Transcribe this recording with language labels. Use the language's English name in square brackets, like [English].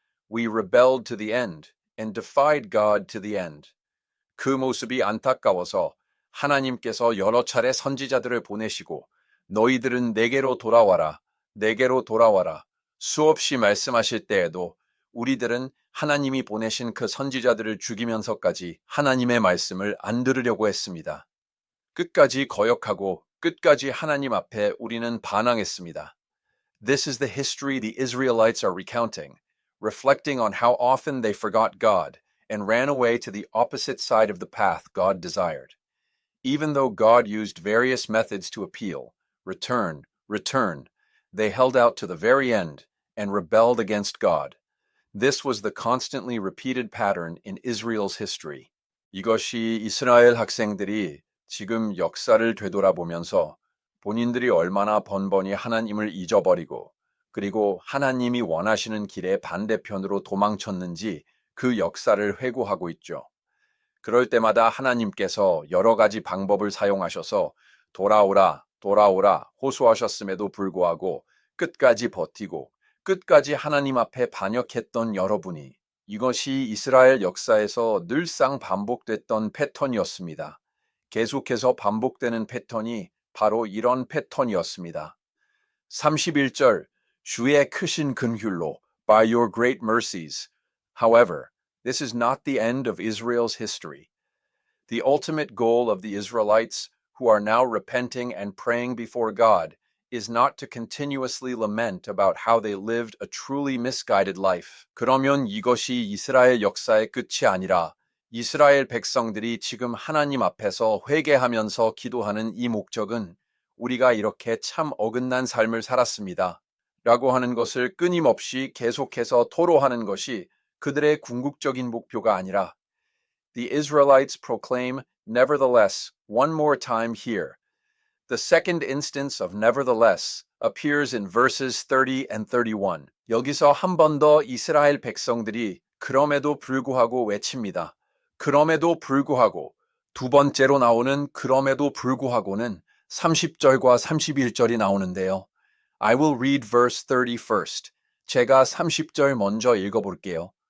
[English] We rebelled to the end and defied God to the end. [Korean] 그 모습이 안타까워서 하나님께서 여러 차례 선지자들을 보내시고 너희들은 내게로 돌아와라, 내게로 돌아와라 수없이 말씀하실 때에도 우리들은 하나님이 보내신 그 선지자들을 죽이면서까지 하나님의 말씀을 안 들으려고 했습니다. 끝까지 거역하고 끝까지 하나님 앞에 우리는 반항했습니다. [English] This is the history the Israelites are recounting, reflecting on how often they forgot God and ran away to the opposite side of the path God desired. Even though God used various methods to appeal, return, return, they held out to the very end and rebelled against God. This was the constantly repeated pattern in Israel's history. [Korean] 이것이 이스라엘 학생들이 지금 역사를 되돌아보면서 본인들이 얼마나 번번이 하나님을 잊어버리고 그리고 하나님이 원하시는 길의 반대편으로 도망쳤는지 그 역사를 회고하고 있죠. 그럴 때마다 하나님께서 여러 가지 방법을 사용하셔서 돌아오라, 돌아오라 호소하셨음에도 불구하고 끝까지 버티고 끝까지 하나님 앞에 반역했던 여러분이 이것이 이스라엘 역사에서 늘상 반복됐던 패턴이었습니다. 계속해서 반복되는 패턴이 바로 이런 패턴이었습니다. 31절 주의 크신 긍휼로 [English] by your great mercies. However, this is not the end of Israel's history. The ultimate goal of the Israelites who are now repenting and praying before God is not to continuously lament about how they lived a truly misguided life. [Korean] 그러면 이것이 이스라엘 역사의 끝이 아니라 이스라엘 백성들이 지금 하나님 앞에서 회개하면서 기도하는 이 목적은 우리가 이렇게 참 어긋난 삶을 살았습니다. 라고 하는 것을 끊임없이 계속해서 토로하는 것이 그들의 궁극적인 목표가 아니라 [English] The Israelites proclaim, nevertheless, one more time here. The second instance of nevertheless appears in verses 30 and 31. [Korean] 여기서 한 번 더 이스라엘 백성들이 그럼에도 불구하고 외칩니다. 그럼에도 불구하고 두 번째로 나오는 그럼에도 불구하고는 30절과 31절이 나오는데요. [English] I will read verse 30 first. [Korean] 제가 30절 먼저 읽어볼게요.